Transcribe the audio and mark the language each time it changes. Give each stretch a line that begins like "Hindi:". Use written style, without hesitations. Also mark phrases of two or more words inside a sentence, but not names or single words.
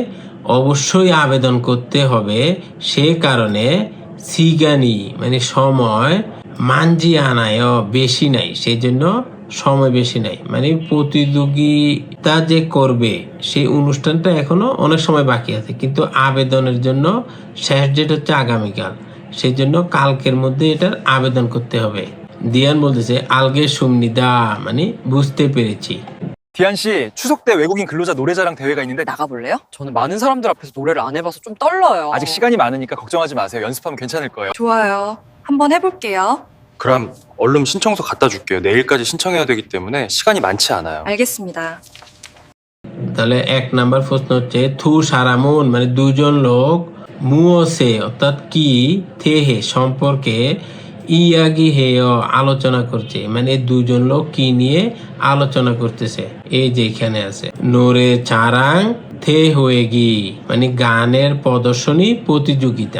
Bangla: অবশ্যই আবেদন করতে হবে, সে কারণে সিগানি মানে সময়,
Korean: 많지 않아요
Bangla: বেশি নাই, সেই জন্য সময় বেশি নাই, মানে প্রতিযোগিতা যে করবে সেই অনুষ্ঠানটা এখনো অনেক সময় বাকি আছে, কিন্তু আবেদনের জন্য শেষ ডেট হচ্ছে আগামীকাল, সেই জন্য কালকের মধ্যে এটার আবেদন করতে হবে। দিয়ান বলতেছে
Korean: 알게 줍니다
Bangla: মানে বুঝতে পেরেছি।
Korean: 디안 씨, 추석 때 외국인 근로자 노래자랑 대회가 있는데 나가볼래요? 저는 많은 사람들 앞에서 노래를 안 해봐서 좀 떨려요. 아직 시간이 많으니까 걱정하지 마세요. 연습하면 괜찮을 거예요. 좋아요. 한번 해볼게요. 그럼 얼른 신청서 갖다 줄게요. 내일까지 신청해야 되기 때문에 시간이 많지 않아요. 알겠습니다.
Bangla: তাহলে 1 নাম্বার প্রশ্ন হচ্ছে
Korean: 두 사람은
Bangla: মানে দুজন লোক, মুওসে অর্থাৎ কি, থেহে সম্পর্কে,
Korean: 이야기 해
Bangla: আলোচনা করছে, মানে দুজন লোক কি নিয়ে আলোচনা করতেছে, এই যে এখানে আছে
Korean: 노래 자랑 대회
Bangla: মানে গানের প্রদর্শনী প্রতিযোগিতা।